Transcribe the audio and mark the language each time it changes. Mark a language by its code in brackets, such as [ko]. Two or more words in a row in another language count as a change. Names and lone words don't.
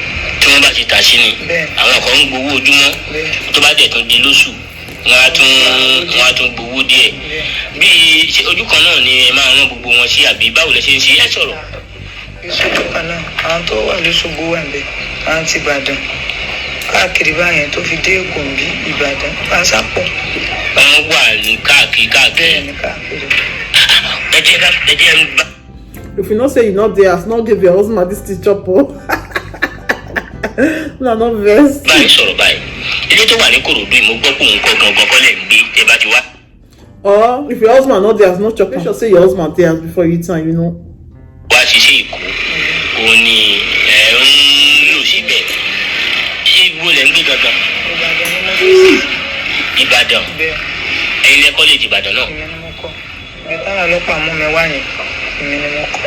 [yo] tí wọ́n bá ti tà sí ni àwọn kan ń gbowó ojúmọ́ tó bá dẹ̀ tún di lóṣù wọ́n á tún gbowó díẹ̀ bí ojú kan náà ni ẹ máa rán gbogbo wọn sí àbí báwo lẹ ṣe ń ṣe ẹ sọ̀rọ̀. ìṣojú kan náà àwọn tó wà lóṣogbo wà ń bẹ àwọn ti Ìbàdàn káàkiri báyẹn tó fi dé Gombe Ìbàdàn pàṣàpọ̀. wọ́n wà káàkiri. bẹ́ẹ̀ni káàkiri. ẹ jẹ́ ń bá. [pcm] if you know say you no dey as no give your husband this thing chop o na no vex. [yo] báyìí sọ̀rọ̀ báyìí ilé tó wà ní Kòròdú yìí mo gbọ́ pé òun kọ́ gangan kọ́ lẹ̀ ń gbé tẹ́ bá ti wá. [pcm] or if your husband no dey as no chop make sure say your husband dey as before you eat am you know. [yo] wá ṣiṣẹ́ Èkó òun ni ẹ ń lò síbẹ̀ ṣé ibo lẹ̀ ń gbé gangan. Ìbàdàn ẹ̀yin lẹ kọ́lẹ́jì Ìbàdàn náà. ìyẹn ni mo kọ́ ìgbà táwọn ọlọ́pàá mú mi wá yẹn èmi ni mo kọ́.